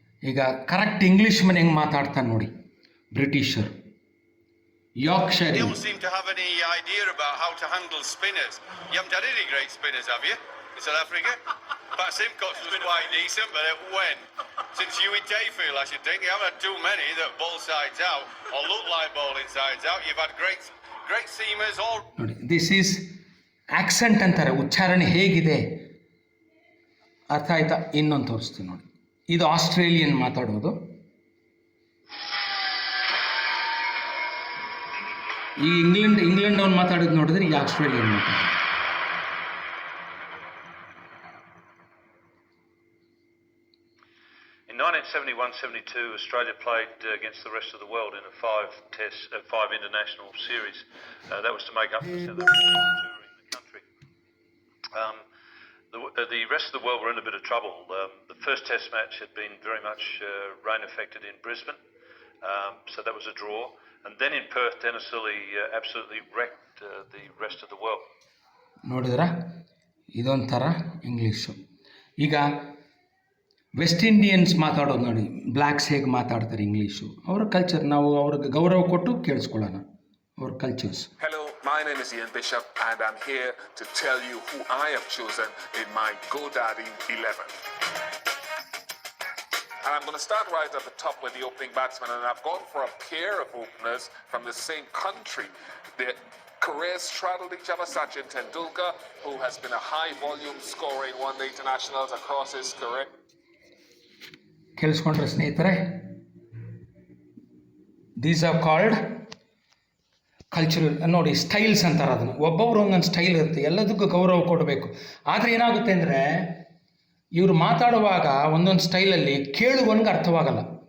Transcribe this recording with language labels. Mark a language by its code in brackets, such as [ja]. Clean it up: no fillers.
[kn] ಈಗ correct English ಮನೆ ಹೆಂಗೆ ಮಾತಾಡ್ತಾನೆ ನೋಡಿ, ಬ್ರಿಟಿಷರು. [en] Yorkshire. You don't seem to have any idea about how to handle spinners. You haven't had any great spinners, have you, in South Africa? Pat Simcox was quite decent, but when? Since Huey Dayfield, I should think. You haven't had too many that ball sides out or look like bowling sides out. You've had great seamers all. [kn] ನೋಡಿ, [en] this is accent [kn] ಅಂತಾರೆ, ಉಚ್ಚಾರಣೆ ಹೇಗಿದೆ ಅರ್ಥ ಆಯ್ತಾ? ಇನ್ನೊಂದು ತೋರಿಸ್ತೀನಿ ನೋಡಿ. ಇದು ಆಸ್ಟ್ರೇಲಿಯನ್ ಮಾತಾಡೋದು. ಈ ಇಂಗ್ಲೆಂಡ್ ಅವ್ನು ಮಾತಾಡೋದು ನೋಡಿದ್ರೆ ಈ ಆಸ್ಟ್ರೇಲಿಯನ್ ಮಾತಾಡೋದು. [en] In 1971-72, Australia played against the rest of the world in a five international series. That was to make up for the touring the country. The rest of the world were in a bit of trouble. The first Test match had been very much rain affected in Brisbane, so that was a draw. And then in Perth, Dennis Lilly absolutely wrecked the rest of the world. [kn] ನೋಡಿದ್ರ ಇದೊಂಥರ English. ಈಗ West Indians ಮಾತಾಡೋದು ನೋಡಿ, blacks ಹೇಗೆ ಮಾತಾಡ್ತಾರೆ English, ಅವರ culture. ನಾವು ಅವ್ರಿಗೆ ಗೌರವ ಕೊಟ್ಟು ಕೇಳಿಸ್ಕೊಳ್ಳೋಣ ಅವ್ರ cultures. [en] Hello, my name is Ian Bishop and I'm here to tell you who I have chosen in my GoDaddy 11. And I'm going to start right at the top with the opening batsman, and I've gone for a pair of openers from the same country. The careers straddled each other. Sachin Tendulkar, who has been a high-volume scoring one-day internationals across his career. [kn] ಕೇಳಿಸ್ಕೊಂಡ್ರೆ ಸ್ನೇಹಿತರೆ, [en] These are called cultural. [kn] ನೋಡಿ, styles ಅಂತಾರೆ ಅದನ್ನು. ಒಬ್ಬೊಬ್ರು ಒಂದೊಂದು style ಇರುತ್ತೆ, ಎಲ್ಲದಕ್ಕೂ ಗೌರವ ಕೊಡಬೇಕು. ಆದರೆ ಏನಾಗುತ್ತೆ ಅಂದರೆ, ಇವರು ಮಾತಾಡುವಾಗ ಒಂದೊಂದು ಸ್ಟೈಲಲ್ಲಿ ಕೇಳುವವನಿಗೆ ಅರ್ಥವಾಗಲ್ಲ.